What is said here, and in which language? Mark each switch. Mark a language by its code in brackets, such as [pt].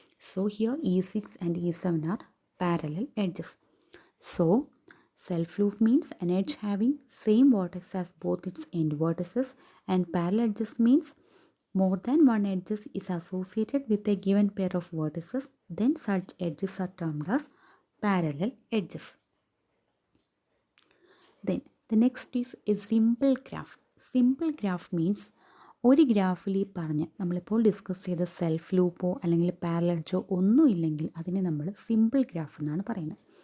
[en] So here E6 and E7 are parallel edges. So self loop means an edge having same vertex as both its end vertices, and parallel edges means more than one edges is associated with a given pair of vertices, then such edges are termed as parallel edges. Then the next is a simple graph. Simple graph means [ml] ഒരു ഗ്രാഫിൽ ഈ പറഞ്ഞ് നമ്മളിപ്പോൾ discuss ചെയ്ത self ലൂപ്പോ അല്ലെങ്കിൽ parallel എഡ്ജോ ഒന്നും ഇല്ലെങ്കിൽ അതിനെ നമ്മൾ സിമ്പിൾ ഗ്രാഫ് എന്നാണ് പറയുന്നത്.